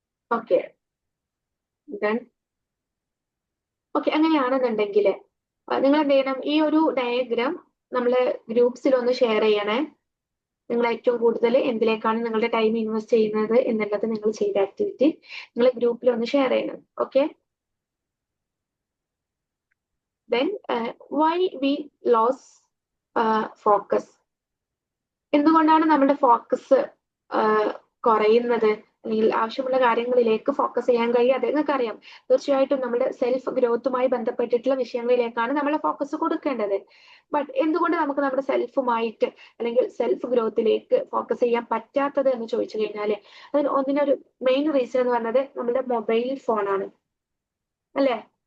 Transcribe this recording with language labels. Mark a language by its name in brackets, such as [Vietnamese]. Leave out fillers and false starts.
[Malayalam] Okay, done. Okay, അങ്ങനെയാണെന്നുണ്ടെങ്കിൽ നിങ്ങൾ എന്ത് ചെയ്യണം, ഈ ഒരു ഡയഗ്രാം നമ്മള് ഗ്രൂപ്പ്സിൽ ഒന്ന് ഷെയർ ചെയ്യണേ. നിങ്ങൾ ഏറ്റവും കൂടുതൽ എന്തിലേക്കാണ് നിങ്ങളുടെ ടൈം ഇൻവെസ്റ്റ് ചെയ്യുന്നത് എന്നുള്ളത് നിങ്ങൾ ചെയ്ത ആക്ടിവിറ്റി നിങ്ങൾ ഗ്രൂപ്പിൽ ഒന്ന് ഷെയർ ചെയ്യണം. [English] Okay, then why we lost focus? [Malayalam] എന്തുകൊണ്ടാണ് നമ്മുടെ ഫോക്കസ് കുറയുന്നത്, അല്ലെങ്കിൽ ആവശ്യമുള്ള കാര്യങ്ങളിലേക്ക് ഫോക്കസ് ചെയ്യാൻ കഴിയാതെ? നിങ്ങൾക്കറിയാം, തീർച്ചയായിട്ടും നമ്മുടെ സെൽഫ് ഗ്രോത്തുമായി ബന്ധപ്പെട്ടിട്ടുള്ള വിഷയങ്ങളിലേക്കാണ് നമ്മൾ ഫോക്കസ് കൊടുക്കേണ്ടത്. ബട്ട് എന്തുകൊണ്ട് നമുക്ക് നമ്മുടെ സെൽഫുമായിട്ട് അല്ലെങ്കിൽ സെൽഫ് ഗ്രോത്തിലേക്ക് ഫോക്കസ് ചെയ്യാൻ പറ്റാത്തത് എന്ന് ചോദിച്ചു കഴിഞ്ഞാൽ അതിന് ഒന്നിനൊരു മെയിൻ റീസൺ എന്ന് പറഞ്ഞത് നമ്മുടെ മൊബൈൽ ഫോണാണ്, അല്ലേ?